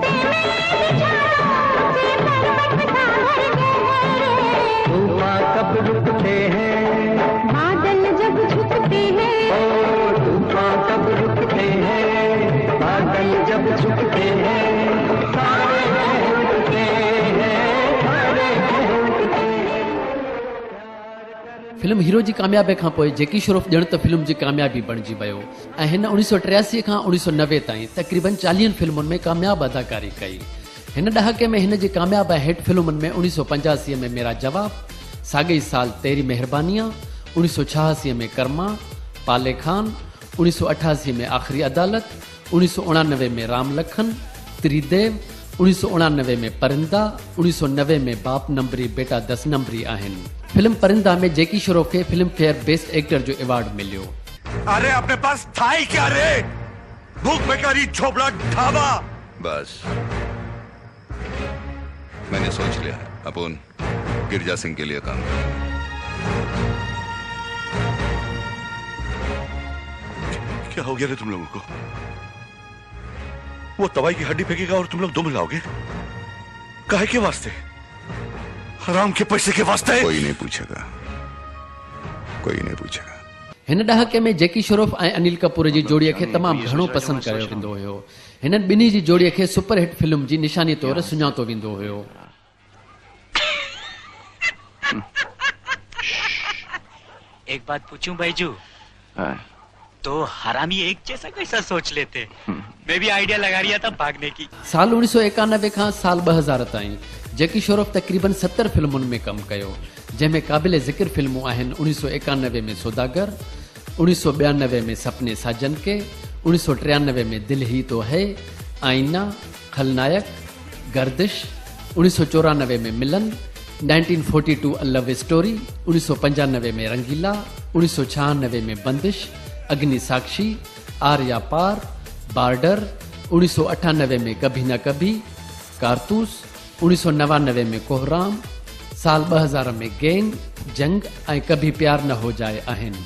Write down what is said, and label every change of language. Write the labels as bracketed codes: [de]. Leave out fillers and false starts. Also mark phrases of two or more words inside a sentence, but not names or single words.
[hi] तूफान कब रुकते हैं, बादल जब झुकते हैं, तूफान कब रुकते हैं, बादल जब झुकते हैं, सारे झुकते हैं, सारे झुकते हैं। [sd] फिल्म हीरो जी कामयाबी खां पोइ जेकी श्रॉफ ॼण त फिल्म जी कामयाबी बणिजी वियो ऐं हिन 1983 खां 1990 ताईं तक़रीबन 40 फिल्मुनि में कामयाबु अदाकारी कई। हिन ॾहाके में हिन जी कामयाबु हिट फिल्मुनि में 1985 में मेरा जवाब, साॻे साल तेरी मेहरबानियां, 1986 में कर्मा, पाले खान, 1988 में आख़िरी अदालत, 1989 में राम लखन, त्रिदेव, 1989 में परिंदा, 1990 में बाप नंबरी बेटा 10 नंबरी आहिनि। फिल्म परिंदा में जेकी श्रॉफ खे फिल्म फेयर [en] best actor [sd] जो अवार्ड मिलियो। [hi] अरे अपने पास था ही क्या रे, भूख बेकारी झोपड़ा ढाबा। बस मैंने सोच लिया, अपन गिरजा सिंह के लिए काम करें। क्या हो गया रे तुम लोगों को? वो तवाई की हड्डी फेंकेगा और तुम लोग दो मिलाओगे? काहे के वास्ते? हराम के पैसे के वास्ते? कोई नहीं पूछेगा, कोई नहीं पूछेगा। [sd] हिन ॾहाके में जेकी श्रॉफ ऐं अनिल कपूर जी जोड़ीअ खे तमामु घणो पसंदि कयो वेंदो हुयो। हिननि ॿिन्ही जी जोड़ीअ खे सुपरहिट फिल्म जी निशानी तौरु सुञातो वेंदो हुयो। [hi] एक बात पूछूं भाईजू? तो हरामी एक जैसा कैसा सोच लेते? मैं भी आइडिया लगा रहा था भागने की। [sd] साल 1991 खां साल 2000 ताईं जेकी श्रॉफ तक़रीबन 70 फिल्मुनि में कमु कयो, जंहिंमें क़ाबिल ज़िक्र फिल्मूं आहिनि 1991 में सौदागर, 1992 में सपने साजन के, 1993 में दिल ही तो है, आईना, खलनायक, गर्दिश, 1994 में मिलन, 1942 अ लव स्टोरी, 1995 में रंगीला, 1996 में बंदिश, अग्नि साक्षी, आर्या पार, बार्डर, 1998 में कभी न कभी, कारतूस, 1999 में कोहराम, साल 2000 में गैंग, जंग ऐं कभी प्यार न हो जाए आहिनि।